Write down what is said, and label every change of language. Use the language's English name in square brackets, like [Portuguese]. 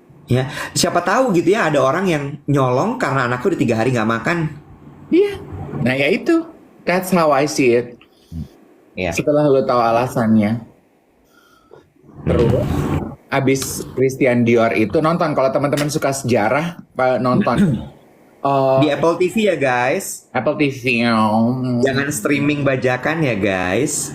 [Indonesian] Ya, siapa tahu gitu ya ada orang yang nyolong karena anakku udah 3 hari nggak makan. Iya. Nah ya itu, [English] that's how I see it. [Indonesian] Ya. Setelah lo tahu alasannya, terus abis Christian Dior itu nonton. Kalau teman-teman suka sejarah, nonton Di Apple TV ya guys. Apple TV. Jangan streaming bajakan ya guys.